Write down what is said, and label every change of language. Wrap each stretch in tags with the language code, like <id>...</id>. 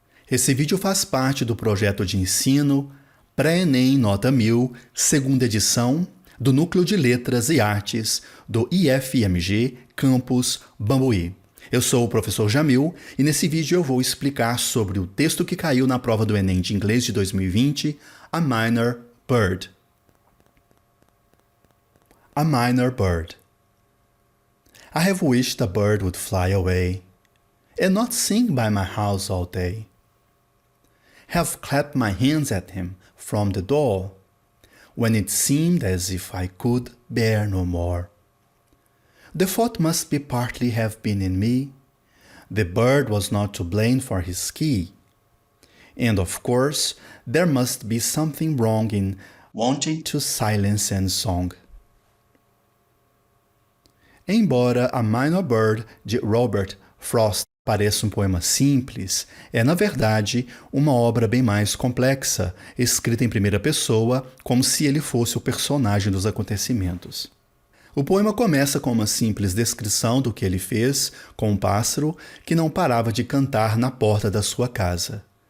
<pt>Esse vídeo faz parte do projeto de ensino Pré-ENEM Nota 1000, segunda edição, do Núcleo de Letras e Artes do IFMG Campus Bambuí. Eu sou o professor Jamil e nesse vídeo eu vou explicar sobre o texto que caiu na prova do Enem de Inglês de 2020, A Minor Bird. A Minor Bird.</pt> <en>I have wished a bird would fly away and not sing by my house all day. Have clapped my hands at him from the door, when it seemed as if I could bear no more. The fault must be partly have been in me. The bird was not to blame for his key. And of course, there must be something wrong in wanting to silence and song.</en> <pt>Embora A Minor Bird, de Robert Frost, pareça um poema simples, é, na verdade, uma obra bem mais complexa, escrita em primeira pessoa, como se ele fosse o personagem dos acontecimentos. O poema começa com uma simples descrição do que ele fez com um pássaro que não parava de cantar na porta da sua casa.</pt>